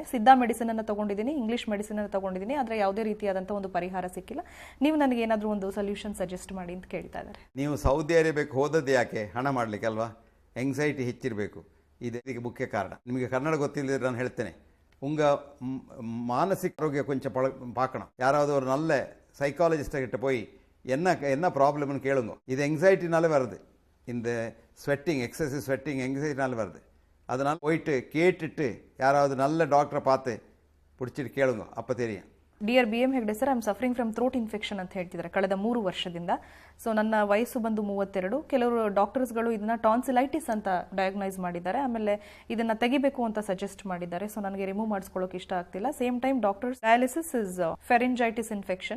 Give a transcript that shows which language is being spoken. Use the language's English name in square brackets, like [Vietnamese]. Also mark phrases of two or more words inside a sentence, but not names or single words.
[Kannada] ಸಿದ್ಧಾ ಮೆಡಿಸಿನ್ ಅನ್ನು ತಗೊಂಡಿದ್ದೀನಿ, [English] English medicine [Kannada] ಅನ್ನು ತಗೊಂಡಿದ್ದೀನಿ, ಆದರೆ ಯಾವುದೇ ರೀತಿಯಾದಂಥ ಒಂದು ಪರಿಹಾರ ಸಿಕ್ಕಿಲ್ಲ. ನೀವು ನನಗೆ ಏನಾದರೂ ಒಂದು [English] solution suggest [Kannada] ಮಾಡಿ ಅಂತ ಕೇಳ್ತಾ ಇದ್ದಾರೆ. ನೀವು ಸೌದಿ ಅರೇಬಿಯಾಕ್ಕೆ ಹೋದದ್ದು ಯಾಕೆ? ಹಣ ಮಾಡಲಿಕ್ಕೆ ಅಲ್ವಾ? ಎಂಗ್ಸೈಟಿ ಹೆಚ್ಚಿರಬೇಕು, ಇದಕ್ಕೆ ಮುಖ್ಯ ಕಾರಣ. ನಿಮಗೆ ಕನ್ನಡ ಗೊತ್ತಿಲ್ಲದ್ರೆ ನಾನು ಹೇಳ್ತೇನೆ, ಮಾನಸಿಕ ಆರೋಗ್ಯ ಕೊಂಚ பார்க்கணும். [Tamil] யாராவது ஒரு நல்ல சைக்காலஜிஸ்ட்டை கிட்ட போய் என்ன ப்ராப்ளம்னு கேளுங்க. இது எங்ஸைட்டினால வருது, இந்த ஸ்வெட்டிங், [English] excessive sweating [Tamil] எங்ஸைட்டினால வருது. அதனால் போயிட்டு கேட்டுட்டு யாராவது நல்ல டாக்டரை பார்த்து பிடிச்சிட்டு கேளுங்க, அப்போ தெரியும். [Kannada] ಡಿಯರ್ BM ಹೆಗ್ಡೆ ಸರ್, [English] I am suffering from throat infection [Kannada] ಅಂತ ಹೇಳ್ತಿದ್ದಾರೆ ಕಳೆದ 3 ವರ್ಷದಿಂದ. ಸೊ ನನ್ನ ವಯಸ್ಸು ಬಂದು 32. ಕೆಲವರು ಡಾಕ್ಟರ್ಸ್ಗಳು ಇದನ್ನ ಟಾನ್ಸಿಲೈಟಿಸ್ ಅಂತ ಡಯಾಗ್ನೈಸ್ ಮಾಡಿದ್ದಾರೆ. ಆಮೇಲೆ ಇದನ್ನ ತೆಗಿಬೇಕು ಅಂತ ಸಜೆಸ್ಟ್ ಮಾಡಿದ್ದಾರೆ. ಸೊ ನನಗೆ ರಿಮೂವ್ ಮಾಡಿಸ್ಕೊಳ್ಳೋಕೆ ಇಷ್ಟ ಆಗ್ತಿಲ್ಲ. [English] same time doctors dialysis is pharyngitis infection.